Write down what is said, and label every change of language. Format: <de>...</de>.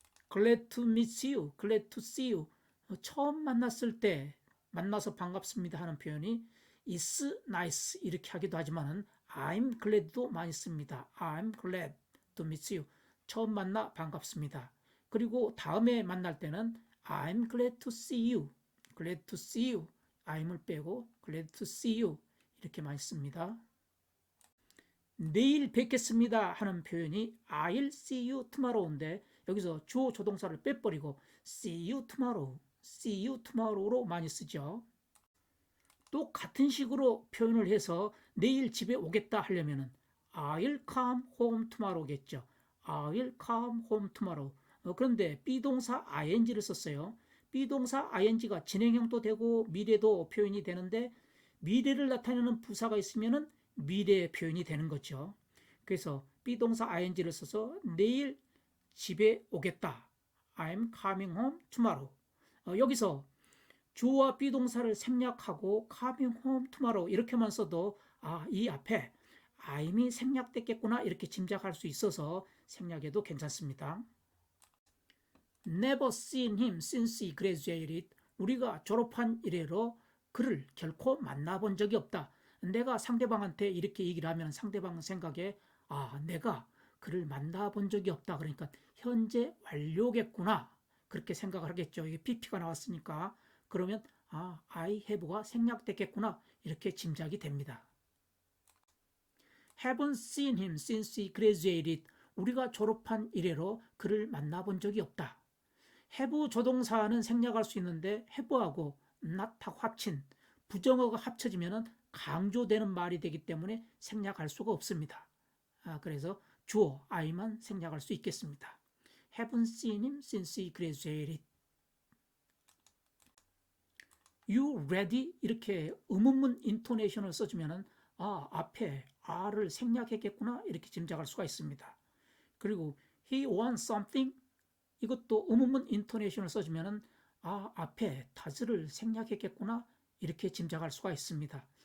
<en>Glad to meet you. Glad to see you.</en> <ko>처음 만났을 때 만나서 반갑습니다 하는 표현이 is nice 이렇게 하기도 하지만</ko> <en>I'm glad</en> <ko>도 많이 씁니다.</ko> <en>I'm glad to meet you.</en> <ko>처음 만나 반갑습니다. 그리고 다음에 만날 때는</ko> <en>I'm glad to see you.</en> <ko>Glad to see you. I'm을 빼고</ko> <en>glad to see you</en> <ko>이렇게 많이 씁니다. 내일 뵙겠습니다 하는 표현이</ko> <en>I'll see you tomorrow</en> <ko>인데 여기서 주어 조동사를 빼버리고</ko> <en>see you tomorrow, see you tomorrow</en> <ko>로 많이 쓰죠. 또 같은 식으로 표현을 해서 내일 집에 오겠다 하려면은</ko> <en>I'll come home tomorrow</en> <ko>겠죠.</ko> <en>I'll come home tomorrow.</en> <ko>그런데 비동사 ing를 썼어요. 비동사 ing가 진행형도 되고 미래도 표현이 되는데 미래를 나타내는 부사가 있으면은 미래 표현이 되는 거죠. 그래서 비동사 ing를 써서 내일 집에 오겠다.</ko> <en>I'm coming home tomorrow.</en> <ko>여기서 주어와 비동사를 생략하고</ko> <en>coming home tomorrow</en> <ko>이렇게만 써도 이 앞에 I'm이 생략됐겠구나 이렇게 짐작할 수 있어서 생략해도 괜찮습니다.</ko> <en>Never seen him since he graduated.</en> <ko>우리가 졸업한 이래로 그를 결코 만나본 적이 없다. 내가 상대방한테 이렇게 얘기를 하면 상대방 생각에 내가 그를 만나본 적이 없다. 그러니까 현재 완료겠구나. 그렇게 생각을 하겠죠. 이게 PP가 나왔으니까. 그러면 I have가 생략됐겠구나. 이렇게 짐작이 됩니다.</ko> <en>Haven't seen him since he graduated.</en> <ko>우리가 졸업한 이래로 그를 만나본 적이 없다. have 조동사는 생략할 수 있는데 have하고 not하고 합친 부정어가 합쳐지면 강조되는 말이 되기 때문에 생략할 수가 없습니다. 그래서 주어 I만 생략할 수 있겠습니다.</ko> <en>Haven't seen him since he graduated. You ready?</en> <ko>이렇게 의문문 인토네이션을 써주면 앞에 R을 생략했겠구나 이렇게 짐작할 수가 있습니다. 그리고</ko> <en>he wants something</en> <ko>이것도 의문문 인토네이션을 써주면 앞에 does를 생략했겠구나 이렇게 짐작할 수가 있습니다.</ko>